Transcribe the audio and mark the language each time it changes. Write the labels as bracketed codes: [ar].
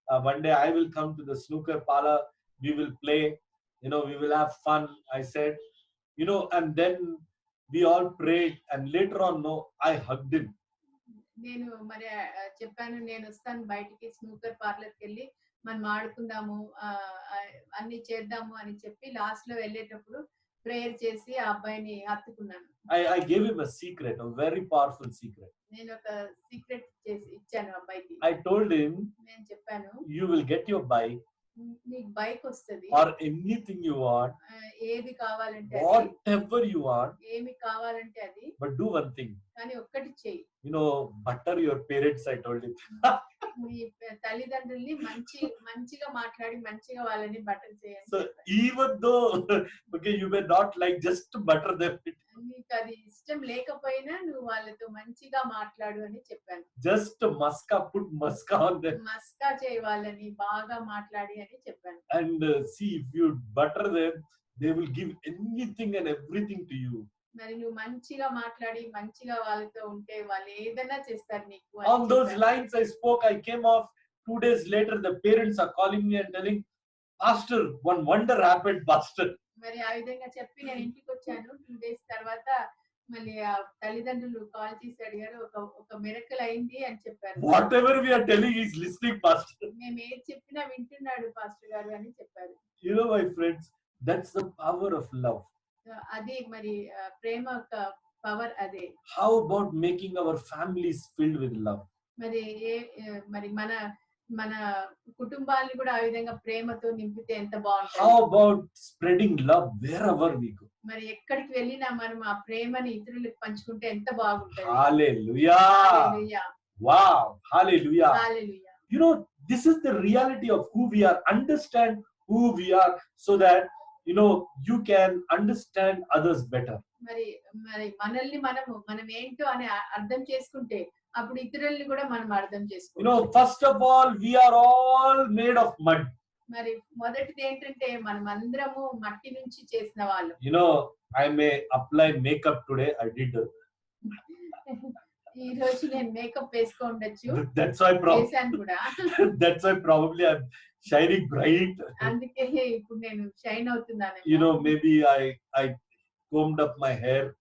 [en] One day I will come to the snooker parlor. We will play. We will have fun. I said, you know, and then we all prayed, and later on, no, I hugged him. [te] నేను మరి చెప్పాను, నేను వస్తాను బయటికి snooker పార్లర్కి వెళ్ళి మనం ఆడుకుందాము, అన్ని చేద్దాము అని చెప్పి లాస్ట్ లో వెళ్ళేటప్పుడు ప్రేయర్ చేసి ఆ అబ్బాయిని హత్తుకున్నాను. [en] I gave him a secret, a very powerful secret. [te] నేను ఒక సీక్రెట్ చేసి ఇచ్చాను అబ్బాయికి. [en] I told him, [te] నేను చెప్పాను, [en] you will get your bike [te] నీకు బైక్ వస్తది, [en] or anything you want, [te] ఏది కావాలంటే అది, [en] whatever you want, [te] ఏమి కావాలంటే అది, [en] but do one thing, [te] కానీ ఒక్కటి చెయ్యి, [en] you know, butter your parents. I told him. [te] మీ తల్లిదండ్రుల్ని మంచిగా మాట్లాడి మంచిగా వాళ్ళని బటర్ చేయండి. [en] So even though okay, you may not like, just butter them, [te] నీకు అది ఇష్టం లేకపోయినా నువ్వు వాళ్ళతో మంచిగా మాట్లాడు అని చెప్పాను. [en] just put muska on them, [te] మస్కా చేయి వాళ్ళని బాగా మాట్లాడి అని చెప్పాను. [en] and see, if you butter them, they will give anything and everything to you. [te] మరి నువ్వు మంచిగా మాట్లాడి మంచిగా వాళ్ళతో ఉంటే వాళ్ళు ఏదైనా చేస్తారు నీకు. [en] On those lines I spoke, I came off. 2 days later, the parents are calling me and telling, Pastor, one wonder happened, Pastor. [te] మరి ఆ విధంగా చెప్పి నేను ఇంటికి వచ్చాను. [en] 2 days [te] తర్వాత మళ్ళీ ఆ తల్లిదండ్రులు కాల్ చేసి అడిగారు, ఒక మిరకల్ అయింది అని చెప్పారు. [en] Whatever we are telling, he is listening, Pastor. [te] మేము ఏది చెప్పినా వింటున్నాడు పాస్టర్ గారు అని చెప్పారు. [en] You know, my friends, that's the power of love. [te] అది మరి ప్రేమ యొక్క పవర్ అదే. [en] How about making our families filled with love? [te] మరి మరి మన కుటుంబాన్ని కూడా ఆ విధంగా ప్రేమతో నింపితే ఎంత బాగుంటుంది. [en] How about spreading love wherever we go? [te] మరి ఎక్కడికి వెళ్ళినా మనం ఆ ప్రేమని ఇతరులకు పంచుకుంటే ఎంత బాగుంటుంది. Hallelujah. Hallelujah. Wow. Hallelujah. Hallelujah. [en] You know, this is the reality of who we are. Understand who we are so that, you know, you can understand others better. [te] మరి మనల్ని మనం ఏంటో అని అర్థం చేసుకుంటే అప్పుడు ఇతరుల్ని కూడా మనం అర్థం [en] You [te] చేసుకోవచ్చు. [en] know, first of all, we are all made of mud. [te] మరి మొదటిది ఏంటంటే మనం అందరము మట్టి నుంచి చేసిన వాళ్ళు. [en] You know, I may apply makeup today. I did. [te] ఈ రోజు నేను మేకప్ వేసుకోండొచ్చు, [en] That's why [te] చేశాను కూడా. [en] that's why probably I'm shining bright. [te] అందుకే ఇప్పుడు నేను షైన్ అవుతున్నాను. [en] You know, maybe I combed up my hair.